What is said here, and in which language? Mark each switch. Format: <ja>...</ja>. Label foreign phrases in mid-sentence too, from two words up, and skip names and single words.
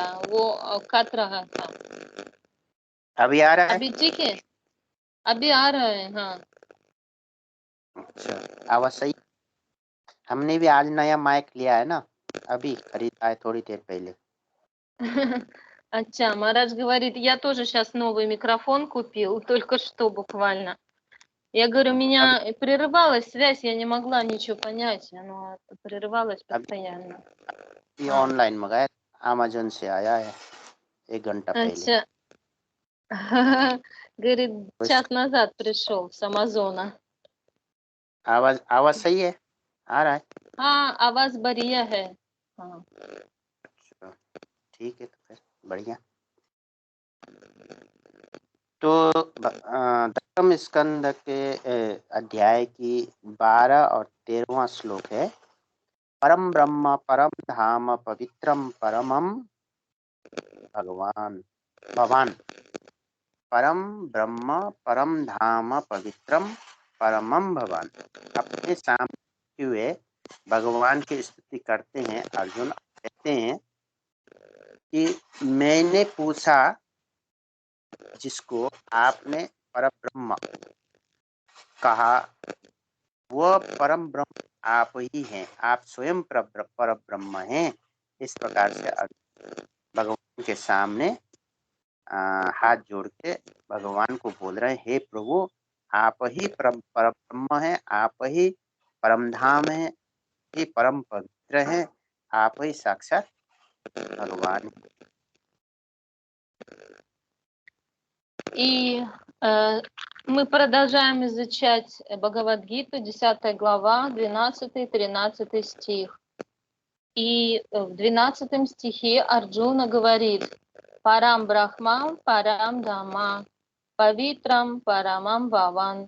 <hi>वो कट रहा था। अभी आ रहा है? अभी ठीक है। अभी आ रहा है। हाँ। अच्छा, आवाज सही। हमने भी आज नया माइक लिया है ना, अभी खरीदा है थोड़ी देर पहले। अच्छा,</hi> <ru>Марадж говорит, я тоже сейчас новый микрофон купил, только что буквально. Я говорю,</ru> <hi>अभी</hi> <ru>меня прерывалась связь, я не могла ничего понять, оно прерывалось постоянно.</ru> <hi>ये ऑनलाइन मंगाया, अमेज़न से आया है 1 घंटा पहले। अच्छा.</hi> <ru>Говорит, час назад пришел с Амазона.</ru> <hi>आवाज सही है, आ रहा है? हाँ, आवाज बढ़िया है। हाँ. अच्छा, ठीक है तो फिर बढ़िया। तो दशम स्कंद के अध्याय की 12 और 13वां श्लोक है।</hi> <sa>परम ब्रह्म परम धाम पवित्रम परमम भवान। परम ब्रह्म परम धाम पवित्रम परमम भवान।</sa> <hi>अपने सामने हुए भगवान की स्तुति करते हैं। अर्जुन कहते हैं कि मैंने पूछा जिसको आपने परब्रह्म कहा, वह परम ब्रह्म आप ही हैं, आप स्वयं परब्रह्म हैं। इस प्रकार से भगवान के सामने हाथ जोड़ के भगवान को बोल रहे हैं, हे प्रभु आप ही परब्रह्म हैं, आप ही परम धाम है, ही परम पवित्र है, आप ही साक्षात भगवान।</hi> <ru>И мы продолжаем изучать Бхагавад-гиту, 10 глава, 12-13 стих. И в 12 стихе Арджуна говорит:</ru> <sa>«परं ब्रह्म, परं धाम, पवित्रं परमं भवान्».</sa>